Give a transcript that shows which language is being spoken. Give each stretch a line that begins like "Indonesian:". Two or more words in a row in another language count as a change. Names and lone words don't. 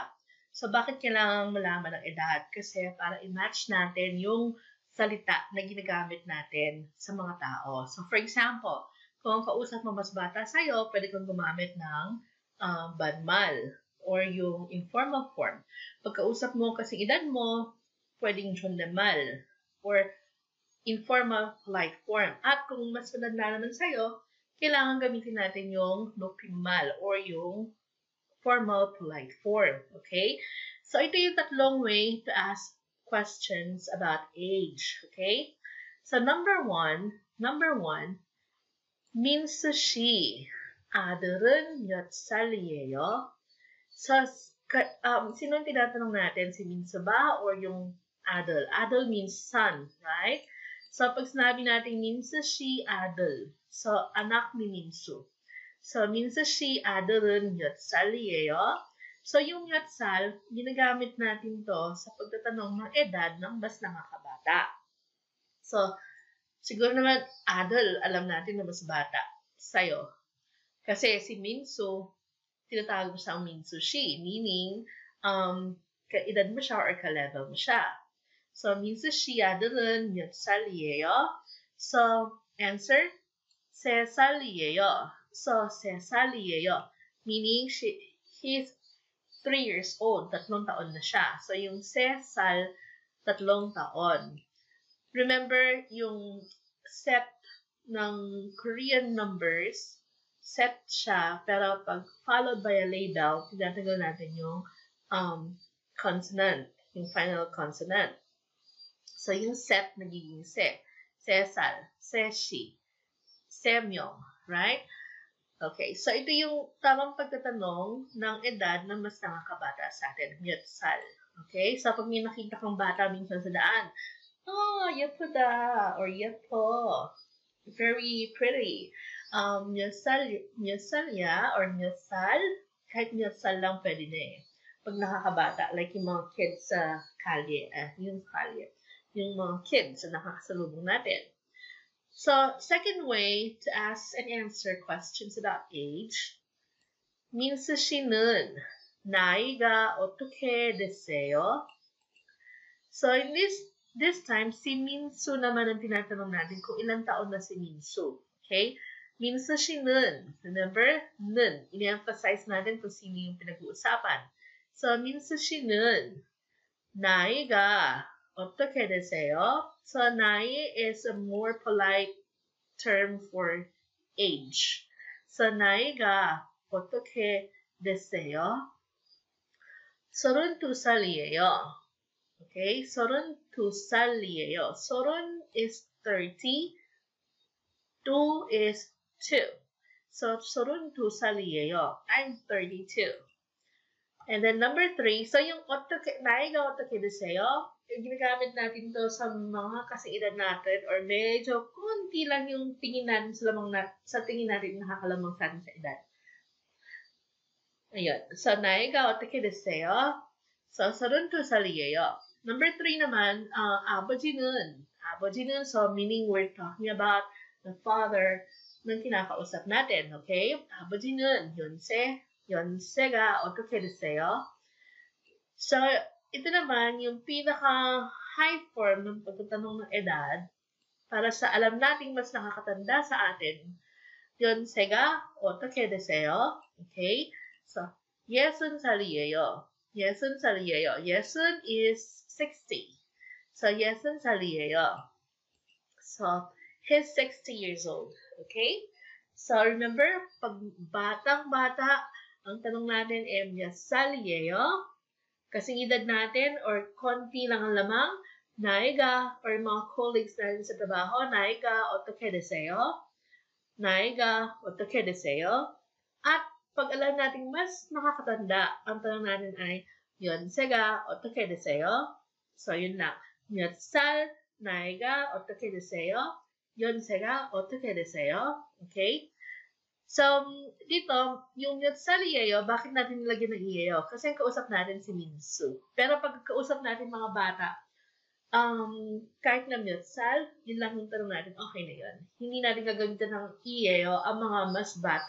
Filipino: So bakit kailangan malaman ang edad? Kasi para i-match natin yung salita na ginagamit natin sa mga tao. So
English: for example,
Filipino: kung ang kausap mo mas bata sa'yo, pwede kang gumamit ng banmal or yung informal form. Pagkausap mo kasing edad mo, pwedeng 존댓말 or
English: informal polite form.
Filipino: At kung mas matanda naman sa'yo, kailangan gamitin natin yung 높임말 or yung
English: formal polite form.
Filipino: Okay? So ito yung tatlong
English: way to ask questions about age.
Filipino: Okay? So number one,
Korean: 민수 씨, 아들은 몇 살이에요?
Filipino: So, sino tinatanong natin? Si Minsu ba or yung adel?
English: Adel means son, right?
Filipino: So, pag sinabi natin
Korean: 민수 씨 아들,
Filipino: so anak ni Minsu. So,
Korean: 민수 씨 아들은 몇 살이에요?
Filipino: So, yung
Korean: 몇 살,
Filipino: ginagamit natin to sa pagtatanong ng edad ng mas nakakabata. So, siguro naman, adel, alam natin na mas bata sa'yo. Kasi si Minsu, tinatawag mo siyang 민수 씨, meaning, ka-edad mo siya or ka-level mo siya. So,
Korean: 민수 씨 아들은 몇 살이에요?
English: So, answer,
Korean: 3살이에요.
English: So,
Korean: 3살이에요.
English: Meaning, he's 3 years old.
Filipino: 3 taon na siya. So, yung 3 taon. Remember, yung set ng Korean numbers, set siya, pero pag
English: followed by a label,
Filipino: tinatanggal natin yung consonant, yung final consonant. So, yung set nagiging se. Sesal, seshi, semyong, right? Okay, so ito yung tamang pagtatanong ng edad ng mas nakakabata sa atin, Myetsal. Okay, so pag may nakita kang bata minsan sa daan, oh, yepuda, or yepo,
English: very pretty.
Filipino: Myetsal ya, or myetsal, kahit myetsal lang pwede na eh. Pag nakakabata, like yung mga kids sa kalye, yung mga kids na nakakasalubong natin.
English: So, second way to ask and answer questions about age,
Korean: 민수 씨는 나이가 어떻게 되세요?
English: So, in this time,
Filipino: si Minsu naman ang tinatanong natin kung ilang taon na si Minsu. Okay?
Korean: 민수 씨는, remember, 는,
Filipino: ini-emphasize natin kung sino yung pinag-uusapan. So,
Korean: 민수 씨는 나이가 어떻게 되세요?
English: So, 나이 is a more polite term for age. So,
Korean: 나이가 어떻게 되세요? 32살이에요. Okay? 32살이에요.
English: 30 is 30. 2 is 2. So,
Korean: 32살이에요.
English: I'm 32. And then number 3,
Filipino: so yung
Korean: 나이가 어떻게 되세요?
Filipino: Yung ginagamit natin to sa mga kasiedad natin or medyo konti lang yung tingin natin sa tingin natin nakakalamang sa atin sa edad. Ayun. So,
Korean: 나이가 어떻게 되세요? So, 32살이에요.
Filipino: Number 3 naman,
Korean: 아버지는,
English: so meaning we're talking about the father
Filipino: ng kinakausap natin,
English: okay?
Korean: 아버지는 연세가 어떻게 되세요?
Filipino: So, ito naman yung pinaka-high form ng pagtatanong ng edad para sa alam nating mas nakakatanda sa atin.
Korean: 연세가 어떻게 되세요? Okay? So, 60살이에요. 60살이에요.
English: 60 is 60. So,
Korean: 60살이에요.
English: So, he's 60 years old. Okay? So, remember,
Filipino: pag batang-bata, ang tanong natin ay
Korean: 몇 살이에요?
Filipino: Kasing edad natin or konti lang ang lamang, 나이가 or mga colleagues natin sa trabaho,
Korean: 나이가 어떻게 되세요? 나이가 어떻게 되세요?
Filipino: At pag alam natin mas nakakatanda, ang tanong natin ay
Korean: 연세가 어떻게 되세요?
Filipino: So, yun lang.
Korean: 몇 살, 나이가 어떻게 되세요? 연세가 어떻게 되세요? Okay?
Filipino: So, dito, yung Yotsalieyo, bakit natin nilagyan ng Iyeyo? Kasi kausap natin si Minsu. Pero pag kausap natin mga bata, kahit na Yotsal, yun lang yung tanong natin, okay na yun. Hindi natin gagamitan ng Iyeyo ang mga mas bata.